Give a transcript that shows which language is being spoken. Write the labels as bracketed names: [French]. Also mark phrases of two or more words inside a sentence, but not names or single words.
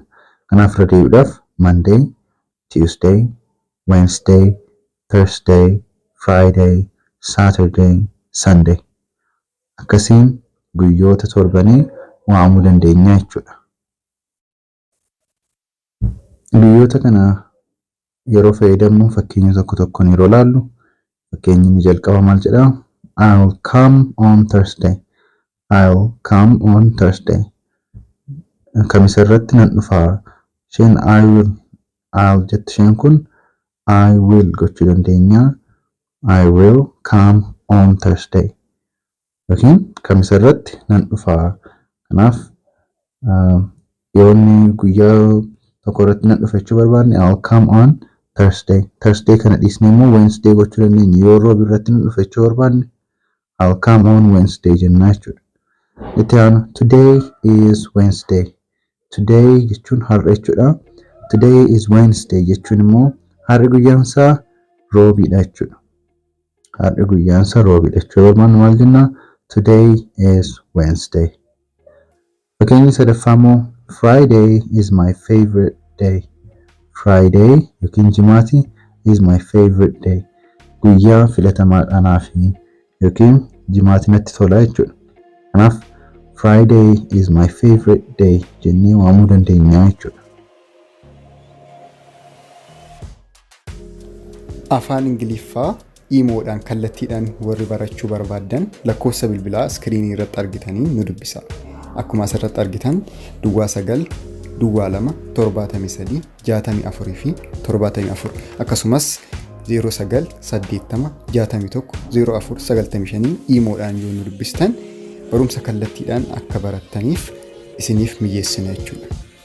[Oromo] Kanaaf irra deebiidhaaf [English] Monday, Tuesday, Wednesday, Thursday, Friday, Saturday, Sunday. [Oromo] Akkasiin guyyoota torbanii waamuu dandeenya jechuudha. Guyyoota kana yeroo fayyadamnu fakkeenya tokko tokkoon yeroo laallu fakkeenyi ni jalqaba maal jedha? [English] I'll come on Thursday. I'll come on Thursday. [Oromo] Kamisa irratti nan dhufa. Isheen I'll jettu isheen kun [English] I will [Oromo] gochuu dandeenya. [English] I will come on Thursday. [Oromo] Yookiin kamisa irratti nan dhufa. Kanaaf yoonni guyyaa tokko irratti nan dhufa jechuu barbaadne [English] I'll come on Thursday. [Oromo] Thursday kana dhiisnee immoo Wednesday gochuu dandeenya. Yoo roobii irratti nan dhufa jechuu barbaadne [English] I'll come on Wednesday [Oromo] jennaa jechuudha. Itti aanu [English] today is Wednesday. [Oromo] Today jechuun har'a jechuudha. [English] Today is Wednesday [Oromo] jechuun immoo har'i guyyaan isaa roobiidha jechuudha. Har'i guyyaan isaa roobiidha jechuudha. Barbaannu maal jennaa? [English] Today is Wednesday. [Oromo] Fakkeenyi sadaffaa immoo [English] Friday is my favorite day. Friday [Oromo] yookiin jimaati [English] is my favorite day. [Oromo] Guyyaa filatamaadha naafi yookiin jimaati natti tola jechuudha. Kanaaf [English] Friday is my favorite day [Oromo] jennee waamuu dandeenya jechuudha. Afaan Ingiliffaa iimoodhaan kallattiidhaan warri barachuu barbaadan lakkoofsa bilbilaa iskiriinii irratti argitanii nu dubbisa. Akkuma asirratti argitan duwwaa 9 duwwaa 2 73 64 fi 74 akkasumas 09 80 61 04 95 iimoodhaan yoo nu dubbistan barumsa kallattiidhaan akka barattaniif isiniif mijeessina jechuudha.